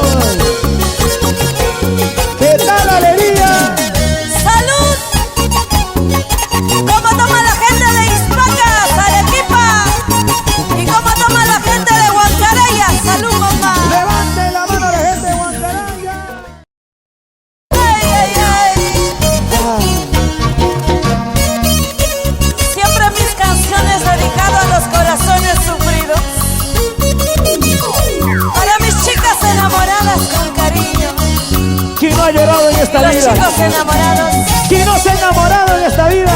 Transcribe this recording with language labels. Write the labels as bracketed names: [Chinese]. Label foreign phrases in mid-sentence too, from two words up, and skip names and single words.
[Spanish] ¿Qué tal la alegría? ¡Salud! ¿Cómo toma la gente de Ispacas, Arequipa? ¿Y cómo toma la gente de Huancaraya? ¡Salud, mamá! Levante la mano la gente de Huancaraya. ¡Ay, ay, ay! Siempre mis canciones dedicadas a los corazones sufridos. Para mis chicas enamoradas con cariño. ¿Quién no ha llorado en esta Los vida? chicos enamorados. ¿Quién no se ha enamorado en esta vida?